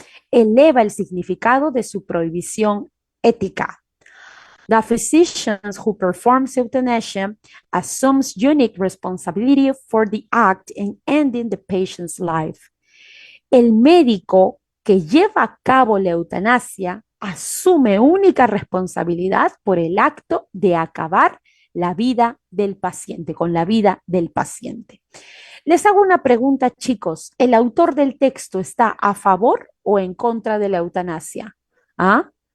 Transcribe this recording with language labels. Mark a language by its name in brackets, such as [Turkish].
[Spanish] eleva el significado de su prohibición ética. [English] The physician who performs euthanasia assumes unique responsibility for the act in ending the patient's life. [Spanish] El médico que lleva a cabo la eutanasia asume única responsabilidad por el acto de acabar la vida del paciente, con la vida del paciente. Les hago una pregunta, chicos. ¿El autor del texto está a favor o en contra de la eutanasia? ¿Ah?